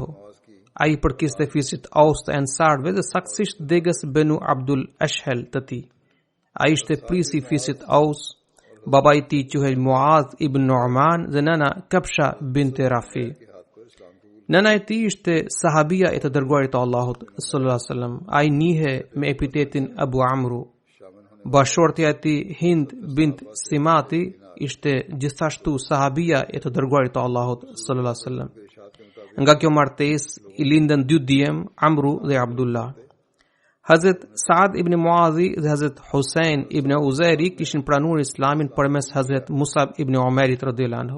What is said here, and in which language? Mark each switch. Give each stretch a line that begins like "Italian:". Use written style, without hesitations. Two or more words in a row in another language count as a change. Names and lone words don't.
Albanian: Ai përkiste fisit Aus të Ansarve dhe saktësisht degës Benu Abdul Ashhal të tij. Ai ishte prisi i fisit Aus. Baba i tij quhej Muadh ibn Nu'man dhe nëna Kabsha binte Rafi. Nëna e tij ishte sahabia e të dërguarit të Allahut
Arabic: صلى الله عليه وسلم.
Albanian: Ai njihe me epitetin Abu Amru. Bashortja e tij Hind bint Simati ishte gjithashtu sahabia e të dërguarit të Allahut
Arabic: صلى الله عليه وسلم.
Albanian: Nga kjo martesë i lindën 2 djem, Amru dhe Abdullah. Hazret Saad ibn Muadhi dhe Hazret Hussein ibn Uzairi kishin pranuar Islamin përmes Hazret Musab ibn Umerit
Arabic: رضي الله عنه.